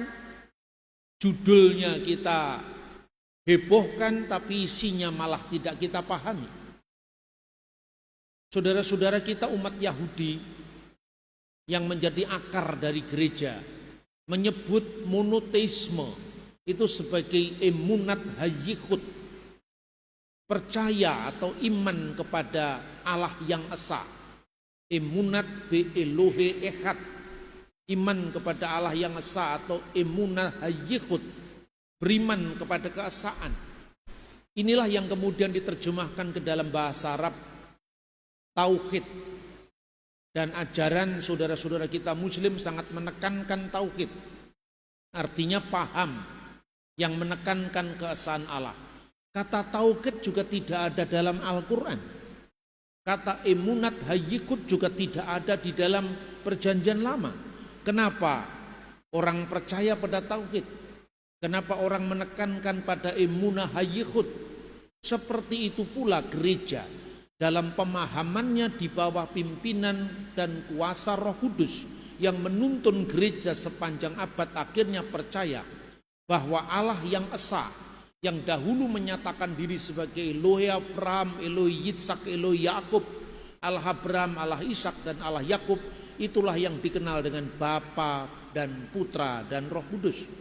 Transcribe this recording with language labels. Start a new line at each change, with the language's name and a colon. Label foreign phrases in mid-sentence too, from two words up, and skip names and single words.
Indonesian: Judulnya kita hebohkan tapi isinya malah tidak kita pahami. Saudara-saudara kita umat Yahudi yang menjadi akar dari gereja menyebut monoteisme itu sebagai
Hebrew: אמונת הייחוד,
Indonesian: percaya atau iman kepada Allah yang esa.
Hebrew: אמונת באלוהי אחד,
Indonesian: iman kepada Allah yang esa atau
Hebrew: אמונה הייחוד,
Indonesian: beriman kepada keesaan. Inilah yang kemudian diterjemahkan ke dalam bahasa Arab tauhid. Dan ajaran saudara-saudara kita Muslim sangat menekankan tauhid. Artinya paham yang menekankan keesaan Allah. Kata tauhid juga tidak ada dalam Al-Quran. Kata
Hebrew: אמונת הייחוד
Indonesian: juga tidak ada di dalam Perjanjian Lama. Kenapa orang percaya pada tauhid? Kenapa orang menekankan pada
Hebrew: אמונה הייחוד?
Indonesian: Seperti itu pula gereja dalam pemahamannya di bawah pimpinan dan kuasa Roh Kudus yang menuntun gereja sepanjang abad akhirnya percaya bahwa Allah yang esa, yang dahulu menyatakan diri sebagai
Hebrew: אלוהי אברהם, אלוהי יצחק, אלוהי יעקב,
Indonesian: Allah Abraham, Allah Ishak dan Allah Yakub, itulah yang dikenal dengan Bapa dan Putra dan Roh Kudus.